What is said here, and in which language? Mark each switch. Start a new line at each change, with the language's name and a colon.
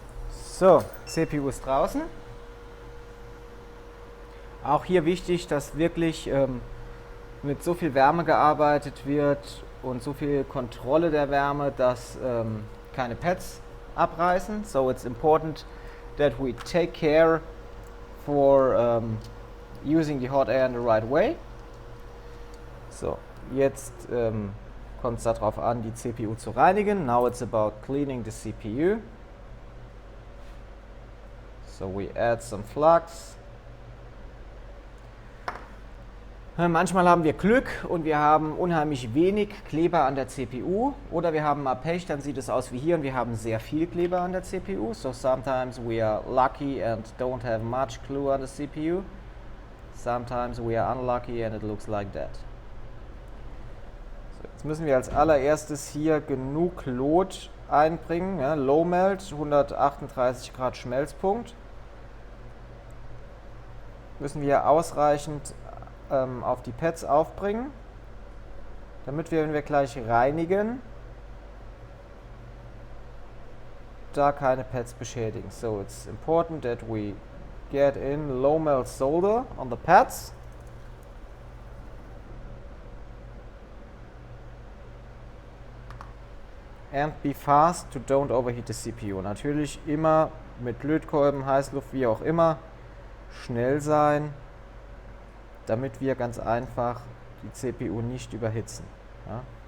German: So, CPU ist draußen. Auch hier wichtig, dass wirklich mit so viel Wärme gearbeitet wird und so viel Kontrolle der Wärme, dass keine Pads abreißen.
English: So it's important that we take care for using the hot air in the right way.
German: So, jetzt kommt es darauf an, die CPU zu reinigen.
English: Now it's about cleaning the CPU. So we add some flux.
German: Manchmal haben wir Glück und wir haben unheimlich wenig Kleber an der CPU, oder wir haben mal Pech, dann sieht es aus wie hier und wir haben sehr viel Kleber an der CPU.
English: So sometimes we are lucky and don't have much glue on the CPU. Sometimes we are unlucky and it looks like that.
German: So, jetzt müssen wir als allererstes hier genug Lot einbringen. Ja, Low Melt, 138 Grad Schmelzpunkt. Müssen wir ausreichend auf die Pads aufbringen, damit wir, wenn wir gleich reinigen, da keine Pads beschädigen.
English: So it's important that we get in low melt solder on the pads. And be fast to don't overheat the CPU.
German: Natürlich immer mit Lötkolben, Heißluft, wie auch immer, schnell sein, damit wir ganz einfach die CPU nicht überhitzen. Ja?